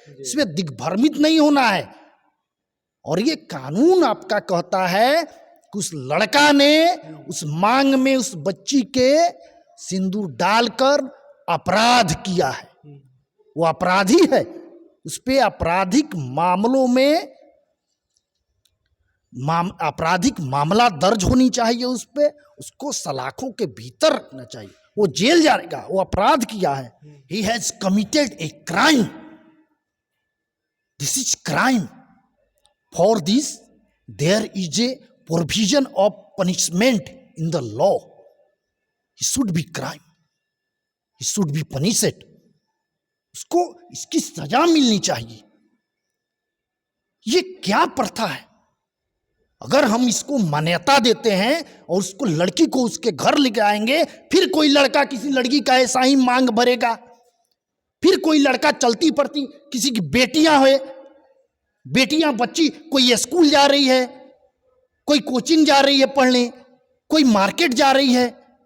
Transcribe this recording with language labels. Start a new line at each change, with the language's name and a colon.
Hindi: इसमें दिग्भ्रमित नहीं होना है। और ये कानून आपका कहता है कि उस लड़का ने उस मांग में उस बच्ची के सिंदूर डालकर अपराध किया है, वो अपराधी है। उस पे आपराधिक मामलों में आपराधिक मामला दर्ज होनी चाहिए, उस पे उसको सलाखों के भीतर रखना चाहिए, वो जेल जाएगा, वो अपराध किया है।
English: He has committed a crime. This is crime. For this, there is a provision of punishment in the law. He should be crime. He should be punished.
Hindi: उसको इसकी सजा मिलनी चाहिए। ये क्या प्रथा है? अगर हम इसको मान्यता देते हैं और उसको, लड़की को उसके घर लेके आएंगे, फिर कोई लड़का किसी लड़की का ऐसा ही मांग भरेगा, फिर कोई लड़का चलती पड़ती, किसी की बेटियां हुए, बेटियां बच्ची, कोई स्कूल जा रही है, कोई कोचिंग जा रही है पढ़ने, कोई मार्केट जा रही है,